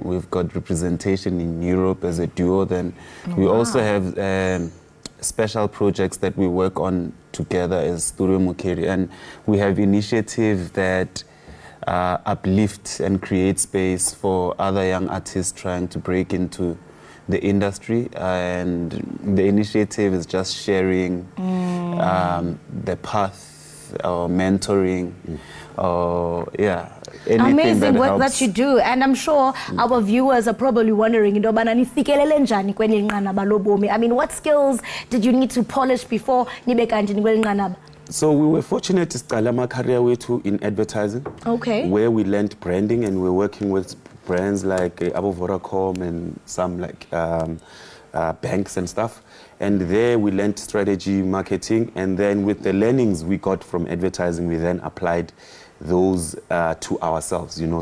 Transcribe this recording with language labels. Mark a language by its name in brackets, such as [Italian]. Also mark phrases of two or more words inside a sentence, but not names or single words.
[English] We've got representation in Europe as a duo. Then we also have special projects that we work on together as Studio Mukheli, and we have initiatives that uplift and create space for other young artists trying to break into the industry, and the initiative is just sharing the path or mentoring or anything amazing that work helps. that you do, and I'm sure our viewers are probably wondering [Xhosa] into yobana nifikelele njani kweli nqanaba lobomi. [English] I mean, what skills did you need to polish before [Xhosa] nibe kanti kweli nqanaba? [English] So we were fortunate to start our career way too in advertising, where we learned branding, and we're working with brands like Abo Vodacom and some like banks and stuff. And there we learned strategy, marketing, and then with the learnings we got from advertising, we then applied those to ourselves, you know.